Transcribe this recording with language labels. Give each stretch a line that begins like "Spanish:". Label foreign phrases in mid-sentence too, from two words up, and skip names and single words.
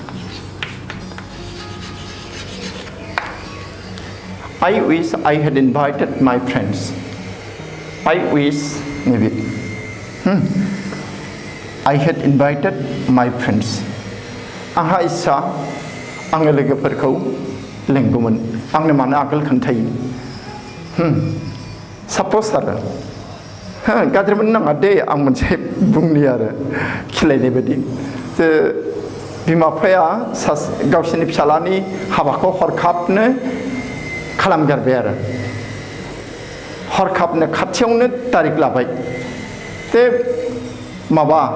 English: I wish I had invited my friends. I wish maybe I had invited my friends.
Bodo: आंहा इच्छा आंनि लोगोफोरखौ लेंगौमोन आंनो मानो आगोल खोन्थायो साप'ज आरो गाज्रि मोननो नाङा दे आं मोनसे बुंनि आरो खिलायनाय बायदि जे बिमा बिफाया गावसोरनि फिसालानि हाबाखौ हरखाबनो खालामगारबाय आरो हरखाबनो खाथियावनो तारिख लाबाय जे माबा